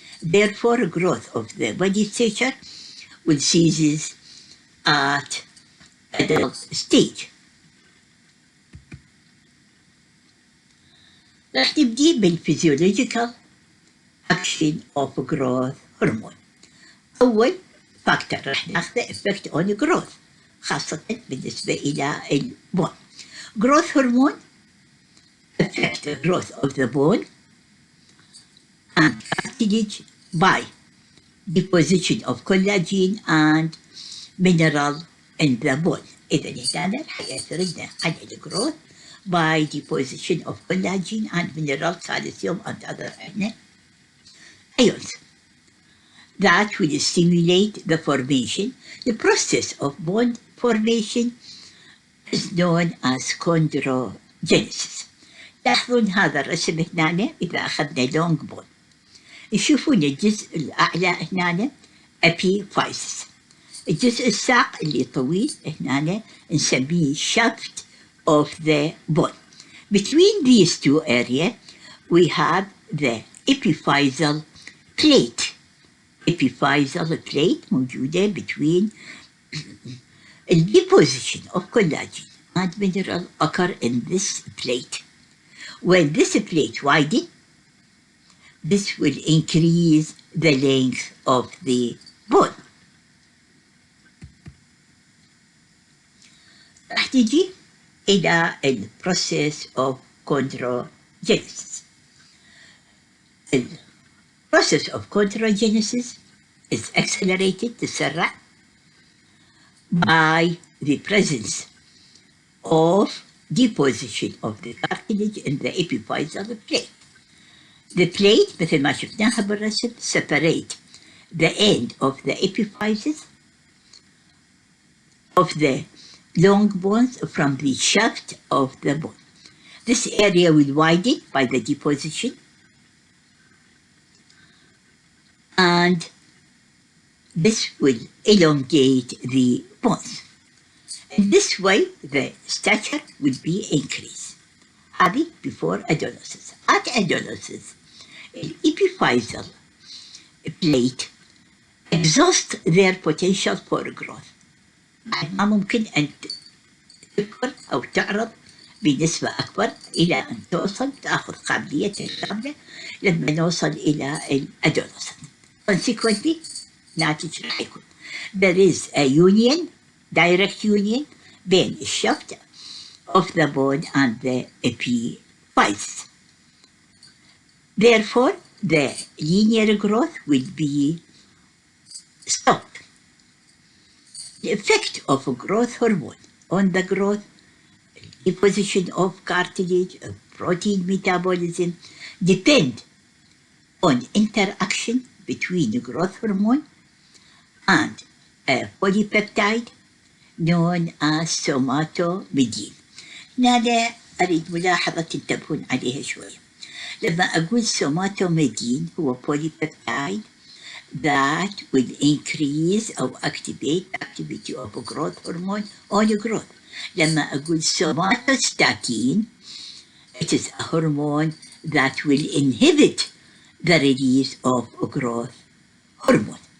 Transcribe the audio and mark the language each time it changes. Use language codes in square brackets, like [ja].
[en] Therefore, growth of the body stature will cease at adult stage. [ar] راح نبدي [en] بالphysiological action of growth hormone. [ar] أول factor راح ناخذه [en] effect on growth [ar] خاصة بالنسبة إلى البون. [en] Growth hormone affect the growth of the bone and cartilage by deposition of collagen and mineral in the bone. [ar] إذا هنا راح يأثر لنا على الجروث [en] by deposition of collagen and mineral calcium and other ions that will stimulate the formation. The process of bone formation is known as chondrogenesis. [ar] لاحظون هذا الرسم هنا إذا أخذنا long bone. يشوفون الجزء الأعلى هنا epiphysis. الجزء الساق اللي طويل هنا نسميه [en] shaft of the bone. Between these two areas we have the epiphyseal plate. Epiphyseal plate [ar] موجودة [en] between the deposition of collagen and mineral occur in this plate. When this plate widens, this will increase the length of the bone. [ar] راح تجي إلى ال [en] process of chondrogenesis. The process of chondrogenesis is accelerated [ar] تسرع [en] by the presence of deposition of the cartilage in the epiphyseal plate. The plate [ar] مثل ما شفناها بالرسم [en] separate the end of the epiphysis of the long bones from the shaft of the bone. This area will widen by the deposition and this will elongate the bones. In this way, the stature will be increased. هذه before adolescence. At adolescence, the epiphyseal plate exhaust their potential for growth. [ar] ما ممكن أن تكبر أو تعرض بنسبة أكبر إلى أن توصل تأخذ قابليتها الكاملة لما نوصل إلى الأدولسنت. [en] Consequently, [ar] ناتج راح يكون [en] there is a union, direct union [ar] بين الشفت [en] of the bone and the epiphysis. Therefore, the linear growth will be stopped. The effect of growth hormone on the growth, deposition of cartilage, protein metabolism depend on interaction between growth hormone and a polypeptide known as somatomedin. [ar] هنا أريد ملاحظة تنتبهون عليها شوية. لما أقول [en] somatomedin [ar] هو [en] polypeptide that will increase or activate activity of growth hormone on growth. [ar] لما أقول [en] somatostatin, it is a hormone that will inhibit the release of growth hormone.